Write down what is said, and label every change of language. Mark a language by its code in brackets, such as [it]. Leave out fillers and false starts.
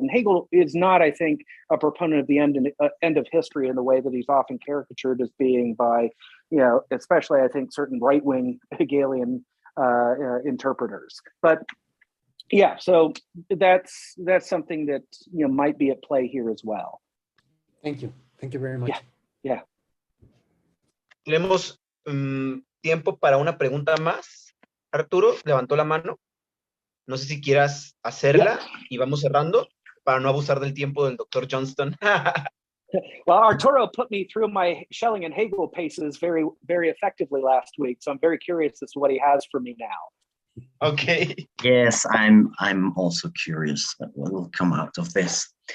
[en] And Hegel is not, I think, a proponent of the end of history in the way that he's often caricatured as being by, especially I think certain right-wing Hegelian interpreters. But yeah, so that's something that might be at play here as well. Thank you very much. Yeah. [es] Tenemos tiempo para una pregunta más. Arturo levantó la mano. No sé si quieras hacerla y vamos cerrando para no abusar del tiempo del Dr. Johnston. [en] Well, Arturo put me through my Schelling and Hegel paces very, very effectively last week, so I'm very curious as to what he has for me now. Okay. Yes, I'm also curious what will come out of this.